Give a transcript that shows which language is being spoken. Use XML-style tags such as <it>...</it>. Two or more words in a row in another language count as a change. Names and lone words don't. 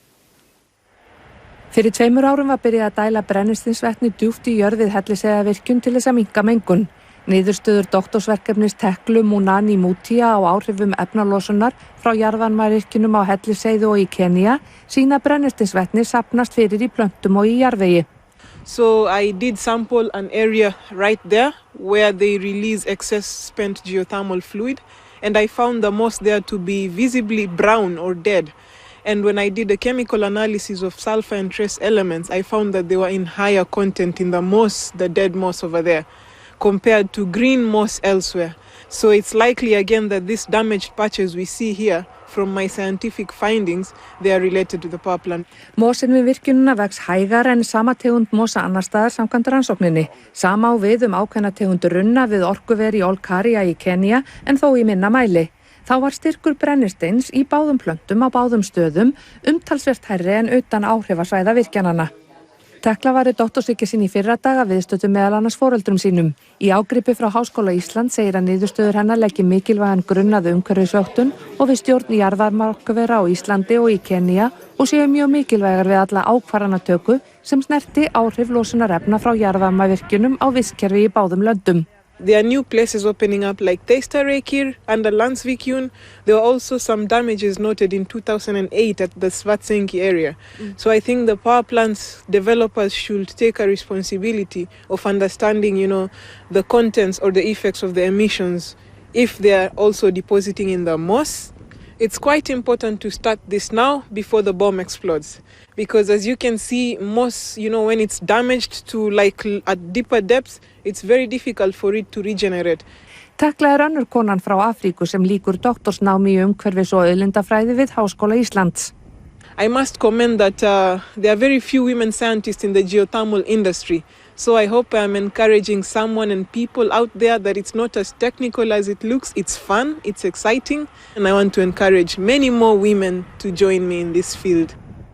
<is>Fyrir 2 árum var byrjað að dæla brennisteinsvetni djúpt í jörð við Hellisheiðarvirkjun til þess að minnka mengun. Niðurstöður doktorsverkefnis Teklu Munani Mutia á áhrifum efnalosunar frá jarðvarmavirkjunum á Hellisheiði og í Kenía sýna að brennisteinsvetni safnast fyrir í plöntum og í jarðvegi.</is> <en>So I did sample an area right there where they release excess spent geothermal fluid, and I found the moss there to be visibly brown or dead. And when I did a chemical analysis of sulfur and trace elements, I found that they were in higher content in the moss, the dead moss over there, compared to green moss elsewhere. So it's likely again that these damaged patches we see here, from my scientific findings, they are related to the power plant.</en> <is>Mosin við virkjunina vex hægar en sama tegund mosa annar staðar samkvæmt rannsókninni. Sama á við ákveðna tegund runna við orkuver í Olkaria í Kenía en þó í minna mæli. Þá var styrkur brennisteins í báðum plöntum á báðum stöðum umtalsvert hærri en utan áhrifasvæða virkjananna. Tekla var í doktorsritgerð sinni í fyrradag að viðstöddu meðal annars foreldrum sínum. Í ágripi frá Háskóla Íslands segir að niðurstöður hennar leggi mikilvægan grunn að umhverfisvöktun og við stjórn jarðvarmaorkuvera á Íslandi og í Kenía og séu mjög mikilvægar við alla ákvarðanatöku sem snerti áhrif losunarefna frá jarðvarmavirkjunum á vistkerfi í báðum löndum.</is> <en>There are new places opening up like Teistareykir and the Landsvirkjun. There were also some damages noted in 2008 at the Svartsengi area. So I think the power plants developers should take a responsibility of understanding, the contents or the effects of the emissions if they are also depositing in the moss. It's quite important to start this now before the bomb explodes. Because as you can see, moss, when it's damaged to at deeper depths, it's very difficult for it to regenerate.</en> <is>Tekla önnur konan frá Afríku sem lýkur doktorsnámi í umhverfis- og auðlindafræði við Háskóla Íslands.</is> <en>I must commend that there are very few women scientists in the geothermal industry. So I hope I'm encouraging someone and people out there that it's not as technical as it looks. It's fun, it's exciting, and I want to encourage many more women to join me in this field.</en>